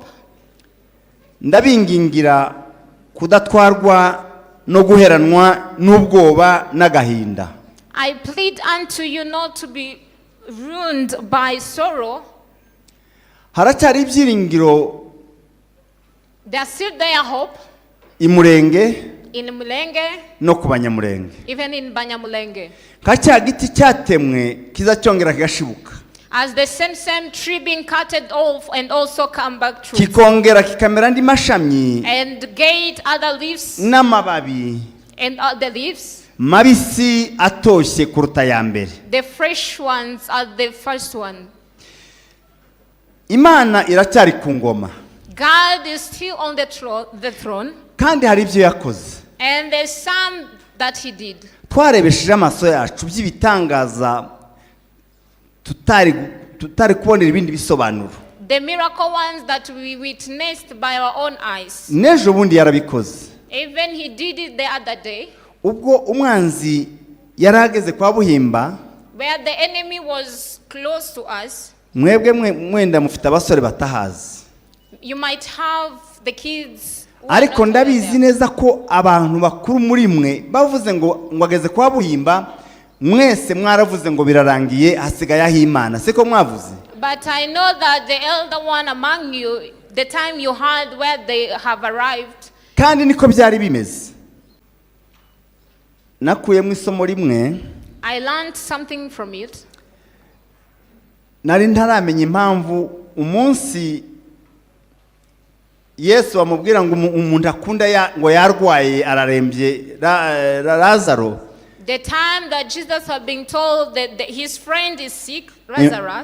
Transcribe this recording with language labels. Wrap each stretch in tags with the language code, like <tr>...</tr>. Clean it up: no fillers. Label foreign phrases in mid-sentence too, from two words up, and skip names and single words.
<rw>Ndabingingira kudatwarwa no guheranwa n'ubwoba n'agahinda.</rw> <en>I plead unto you not to be ruined by sorrow.</en> <rw>Haracyari ibyiringiro.</rw> <en>There's still there hope.</en> <rw>Imurenge.</rw> <en>In Mulenge.</en> <rw>No ku Banyamulenge.</rw> <en>Even in Abanyamulenge.</en> <rw>Kacya giti cyatemwe kizacyongera kigashibuka.</rw> <en>As the same tree being cutted off and also come back true.</en> <rw>Kikongera kikamera andi mashami.</rw> <en>And get other leaves.</en> <rw>N'amababi.</rw> <en>And other leaves.</en> <rw>Mabisi atoshye kuruta ya mbere.</rw> <en>The fresh ones are the first one.</en> <rw>Imana iracyari ku ngoma.</rw> <en>God is still on the throne.</en> <rw>Kandi hari ibyo yakoze.</rw> <en>And there's some that he did.</en> <rw>Twarebesheje amaso yacu by'ibitangaza tutari kubonera ibindi bisobanuro.</rw> <en>The miracle ones that we witnessed by our own eyes.</en> <rw>Nejo bundi yarabikoze.</rw> <en>Even he did it the other day.</en> <rw>Ubwo umwanzi yarageze kwa Buhimba.</rw> <en>Where the enemy was close to us.</en> <rw>mwebwe mwenda mufite abasore batahazi.</rw> <en>You might have the kids.</en> <rw>Ariko ndabizi neza ko abantu bakuru muri mwe bavuze ngo ngwageze kwa Buhimba mwese mwaravuze ngo birarangiye hasigaye aho Imana. Siko mwavuze?</rw> <en>But I know that the elder one among you, the time you heard where they have arrived.</en> <rw>Kandi niko byari bimeze. Nakuyemo isomo rimwe.</rw> <en>I learned something from it.</en> <rw>Nari ntaramenya impamvu umunsi Yesu amubwira ngo umuntu akunda ngo yarwaye ararembye Lazaro.</rw> <en>The time that Jesus had been told that his friend is sick, Lazarus.</en>